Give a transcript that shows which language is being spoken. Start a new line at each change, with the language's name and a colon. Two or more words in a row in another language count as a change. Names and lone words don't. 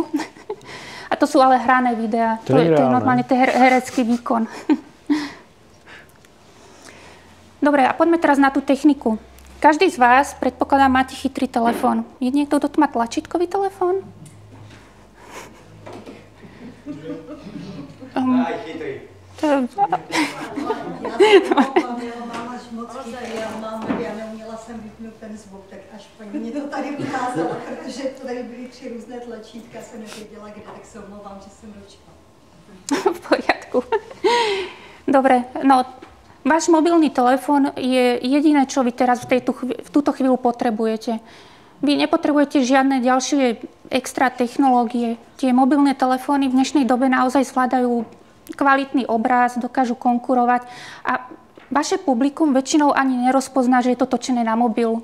Slovak: A to sú ale hrané videá. To je normálne ten herecký výkon. Dobre, a poďme teraz na tú techniku. Každý z vás, predpokladám, máte chytrý telefón. Je niekto, kto tu má tlačítkový telefón? Aj chytrý.
Czech: Já mám až moc chytrý, já neuměla jsem vypnout ten zvuk, tak až paní mě to tady ukázala, protože tady byly 3 různé tlačítka, jsem nevěděla kde, tak se omlouvám, že jsem dočkala.
Slovak: V poriadku. Dobre, no váš mobilný telefón je jediné, čo vy teraz v túto chvíľu potrebujete. Vy nepotrebujete žiadne ďalšie extra technológie. Tie mobilné telefóny v dnešnej dobe naozaj zvládajú kvalitný obraz, dokážu konkurovať a vaše publikum väčšinou ani nerozpozná, že je to točené na mobil.